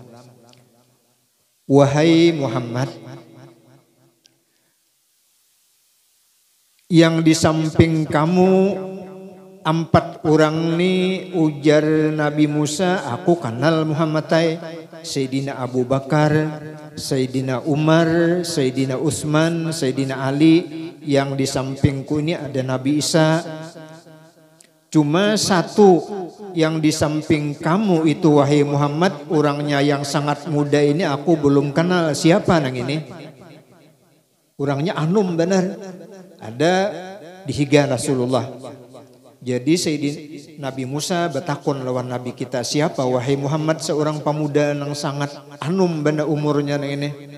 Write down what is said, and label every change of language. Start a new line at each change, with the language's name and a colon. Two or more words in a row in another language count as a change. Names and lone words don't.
Banjar: "Wahai Muhammad, yang di samping kamu 4 orang ni," ujar Nabi Musa, "aku kenal Muhammad ay, Sayyidina Abu Bakar, Sayyidina Umar, Sayyidina Utsman, Sayyidina Ali.
Indonesian: Yang di sampingku ini ada Nabi Isa. Cuma 1 yang di samping kamu itu wahai Muhammad, orangnya yang sangat muda ini aku belum kenal. Siapa nang ini?
Banjar: Orangnya anum benar. Ada di higa Rasulullah." Jadi Sayyidina Nabi Musa bertakun lawan Nabi kita, "Siapa wahai Muhammad seorang pemuda yang sangat anum benar umurnya nang ini?"